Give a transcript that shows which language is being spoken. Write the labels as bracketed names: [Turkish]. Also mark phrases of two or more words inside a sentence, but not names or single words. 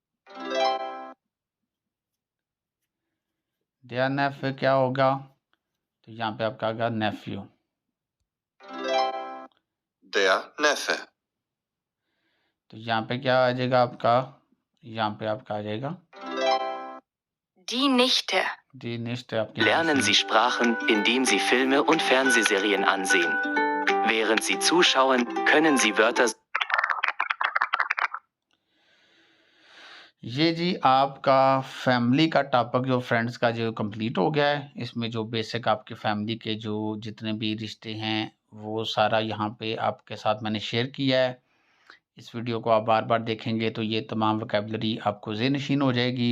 [Hindi] दिया नेफ्यू क्या होगा? तो यहाँ पे आपका आएगा नेफ्यू। [German] Der Neffe. [Hindi] तो यहाँ पे क्या आ जाएगा आपका? यहाँ पे आपका आ जाएगा [German] Die Nichte. die Nichte [Hindi] आपकी। [German] Lernen Sie Sprachen, indem Sie Filme und Fernsehserien ansehen. Während Sie zuschauen, können Sie Wörter. [Hindi] ये जी आपका फैमिली का टॉपिक जो फ्रेंड्स का जो कंप्लीट हो गया है। इसमें जो बेसिक आपके फैमिली के जो जितने भी रिश्ते हैं वो सारा यहाँ पे आपके साथ मैंने शेयर किया है। इस वीडियो को आप बार बार देखेंगे तो ये तमाम वोकैबुलरी आपको ज़हन-नशीन हो जाएगी।